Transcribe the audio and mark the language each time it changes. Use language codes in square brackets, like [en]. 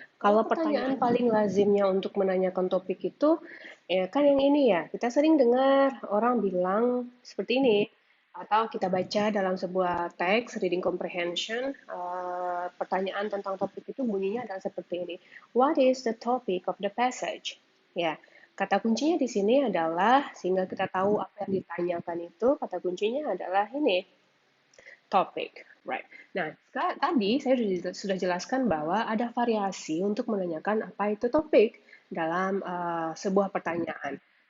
[id] Kalau pertanyaan paling lazimnya untuk menanyakan topik itu, ya kan yang ini ya, kita sering dengar orang bilang seperti ini, atau kita baca dalam sebuah teks, reading comprehension, pertanyaan tentang topik itu bunyinya adalah seperti ini. [en] What is the topic of the passage? [id] Ya, kata kuncinya di sini adalah, sehingga kita tahu apa yang ditanyakan itu, kata kuncinya adalah ini, topic. Right. Nah, tadi saya sudah jelaskan bahwa ada variasi untuk menanyakan apa itu topik dalam sebuah pertanyaan.